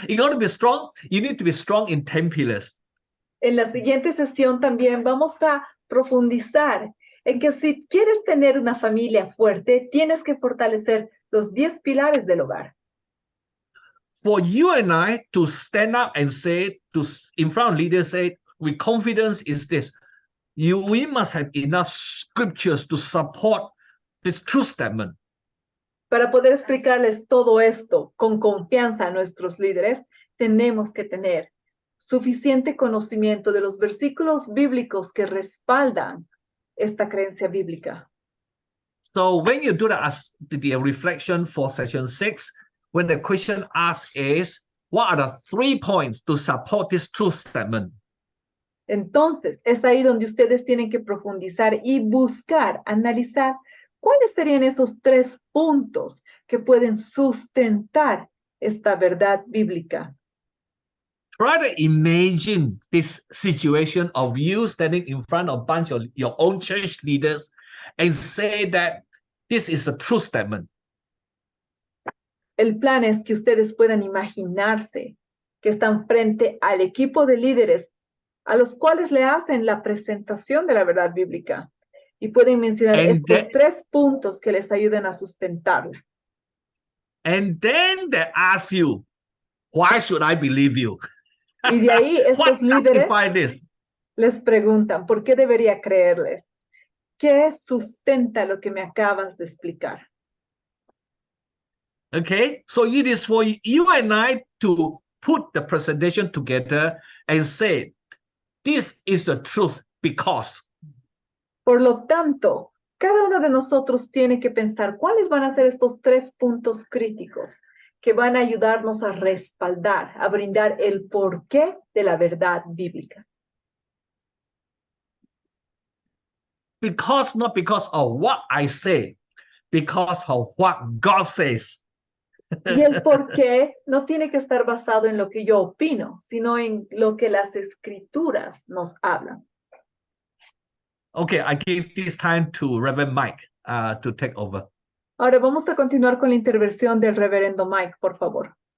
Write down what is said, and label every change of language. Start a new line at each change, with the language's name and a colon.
English: In order to be strong, you need to be strong in 10 pillars.
Spanish: En la siguiente sesión también vamos a profundizar en que si quieres tener una familia fuerte, tienes que fortalecer los 10 pilares del hogar.
English: For you and I to stand up and say, in front of leaders, say, with confidence is this, we must have enough scriptures to support this true statement.
Spanish: Para poder explicarles todo esto con confianza a nuestros líderes, tenemos que tener suficiente conocimiento de los versículos bíblicos que respaldan esta creencia bíblica.
English: So when you do the reflection for session 6, when the question asked is, what are the 3 points to support this truth statement?
Spanish: Entonces, es ahí donde ustedes tienen que profundizar y buscar, analizar cuáles serían esos 3 puntos que pueden sustentar esta verdad bíblica.
English: Try to imagine this situation of you standing in front of a bunch of your own church leaders and say that this is a true statement.
Spanish: El plan es que ustedes puedan imaginarse que están frente al equipo de líderes a los cuales le hacen la presentación de la verdad bíblica y pueden mencionar estos 3 puntos que les ayuden a sustentarla.
English: And then they ask you, why should I believe you?
Spanish: Y de ahí estos líderes les preguntan, ¿por qué debería creerles? ¿Qué sustenta lo que me acabas de explicar?
English: Okay, so it is for you and I to put the presentation together and say, this is the truth because.
Spanish: Por lo tanto, cada uno de nosotros tiene que pensar cuáles van a ser estos 3 puntos críticos que van a ayudarnos a respaldar, a brindar el porqué de la verdad bíblica.
English: Because, not because of what I say, because of what God says.
Spanish: Y el porqué no tiene que estar basado en lo que yo opino, sino en lo que las escrituras nos hablan.
English: Okay, I give this time to Reverend Mike to take over.
Spanish: Ahora vamos a continuar con la intervención del reverendo Mike, por favor.